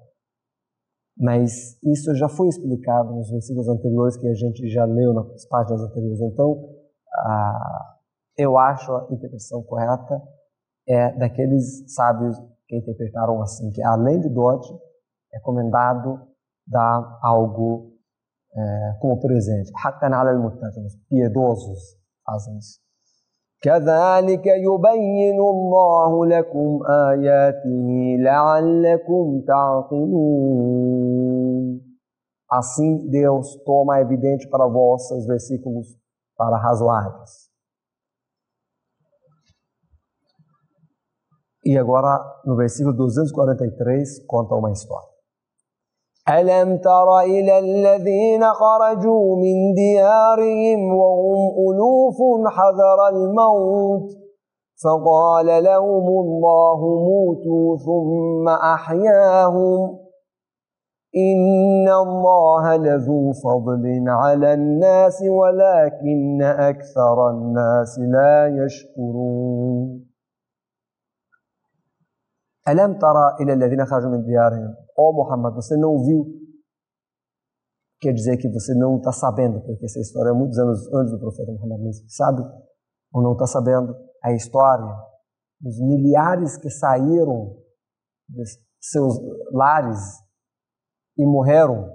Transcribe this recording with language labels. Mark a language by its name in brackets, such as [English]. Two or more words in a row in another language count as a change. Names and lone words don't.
[Portuguese] Mas isso já foi explicado nos versículos anteriores que a gente já leu nas páginas anteriores. Então, eu acho a interpretação correta é daqueles sábios que interpretaram assim, que além de dote, é recomendado dar algo como presente. [Arabic] حقا على المتقين, [Portuguese] os piedosos fazem isso. [Arabic] كذلك يبين الله لكم آياته لعلكم تعقلون. [Portuguese] Assim Deus toma evidente para vós os versículos para razoáveis. E agora no versículo 243 conta uma história. [Arabic] ألم تر إلى الذين خرجوا من ديارهم وهم ألوف حذر الموت فقال لهم الله موتوا ثم أحياهم إن الله لذو فضل على الناس ولكن أكثر الناس لا يشكرون. ألم تر إلى الذين خرجوا من ديارهم. [Portuguese] Ó Muhammad, você não viu? Quer dizer que você não está sabendo, porque essa história é muitos anos antes do profeta Muhammad, sabe? Ou não está sabendo a história dos milhares que saíram de seus lares e morreram.